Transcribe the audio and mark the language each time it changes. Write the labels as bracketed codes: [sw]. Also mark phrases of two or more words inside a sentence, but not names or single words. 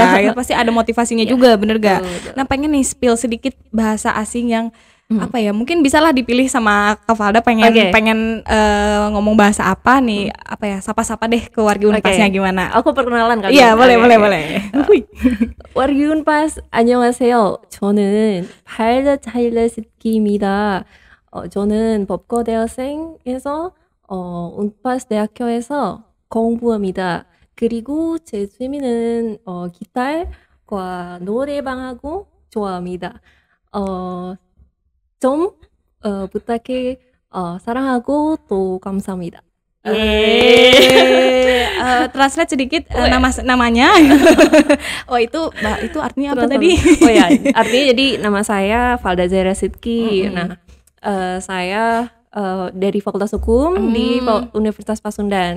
[id] Ya, pasti ada motivasinya juga, bener gak? Nah, pengen nih spill sedikit bahasa asing yang apa ya, mungkin bisalah dipilih sama Kak Valda, pengen ngomong bahasa apa nih, apa ya, sapa-sapa deh ke wargi Unpasnya gimana? Aku perkenalan kali. Iya, boleh. wargi Unpas, [ko] 안녕하세요. 저는 발다 차일레스키입니다. 저는 법과대학생에서 운파스 대학교에서 공부합니다. 그리고 제 취미는 기타과 노래방하고 좋아합니다. 좀 부탁해 사랑하고 또 감사합니다. [id] Translate sedikit namanya. Itu artinya apa tadi? Oh ya, artinya jadi nama saya Valda Zaira Sidki. Nah, saya dari Fakultas Hukum di Universitas Pasundan.